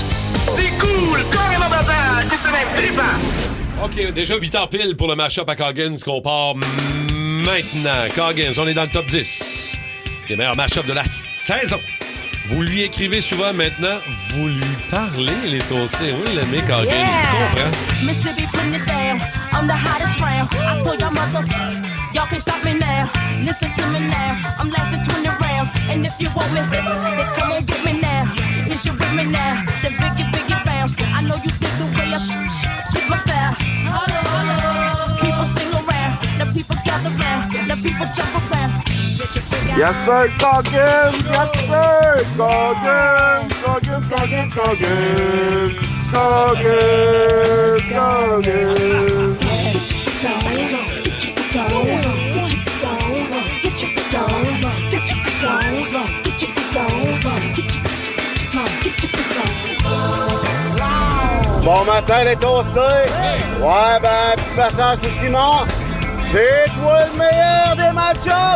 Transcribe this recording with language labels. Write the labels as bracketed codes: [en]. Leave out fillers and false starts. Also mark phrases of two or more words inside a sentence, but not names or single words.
[fr] C'est cool! Coggins dans ta tête! C'est même trippant! OK, déjà 8h pile pour le mash-up à Coggins qu'on part maintenant. Coggins, on est dans le top 10. Les meilleurs mash-up de la saison. Vous lui écrivez souvent maintenant, vous lui parlez, les toastés. Oui, le mec Coggins, il comprend. [en] Mississippi putting it down. I'm the hottest round. I told y'all mother, y'all can't stop me now. Listen to me now. I'm lasting 20 rounds. And if you want me, then come on get me now. Since you're with me now, then biggie bounce. I know you dig the way I switch my style. Hello. People sing around. Now people gather round. Now people jump around. Yes, sir, Coggins! Yes, sir! Coggins! Coggins, Coggins, Coggins! Coggins! Coggins! [fr] Bon matin, les toastés! Ouais, ben, petit passage pour Simon. C'est toi le meilleur des match-ups!